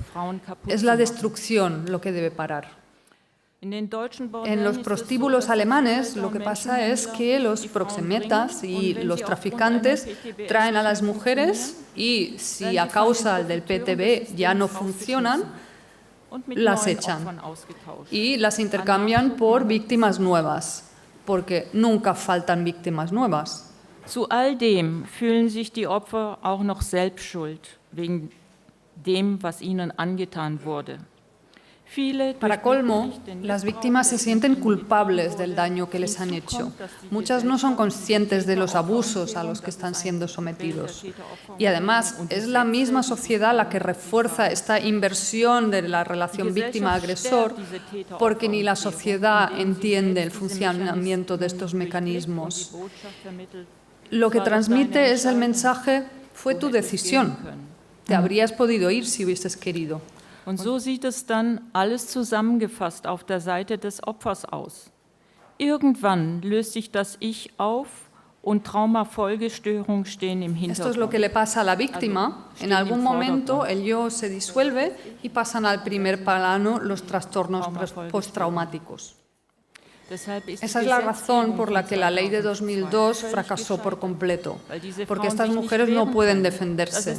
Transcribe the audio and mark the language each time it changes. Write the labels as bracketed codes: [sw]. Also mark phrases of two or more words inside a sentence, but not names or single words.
[es] Es la destrucción lo que debe parar. En los prostíbulos alemanes lo que pasa es que los proxenetas y los traficantes traen a las mujeres y si a causa del PTBS ya no funcionan, las echan y las intercambian por víctimas nuevas, porque nunca faltan víctimas nuevas. [de] Zu all dem fühlen sich die Opfer auch noch selbst schuld, wegen dem, was ihnen angetan wurde. [es] Para colmo, las víctimas se sienten culpables del daño que les han hecho. Muchas no son conscientes de los abusos a los que están siendo sometidos. Y además, es la misma sociedad la que refuerza esta inversión de la relación víctima-agresor, porque ni la sociedad entiende el funcionamiento de estos mecanismos. Lo que transmite es el mensaje: fue tu decisión. Te habrías podido ir si hubieses querido. [de] Und so sieht es dann alles zusammengefasst auf der Seite des Opfers aus. Irgendwann löst sich das Ich auf und Traumafolgestörungen stehen im Hintergrund. [es] Esto es lo que le pasa a la víctima. En algún momento el yo se disuelve y pasan al primer plano los trastornos postraumáticos. Esa es la razón por la que la ley de 2002 fracasó por completo, porque estas mujeres no pueden defenderse.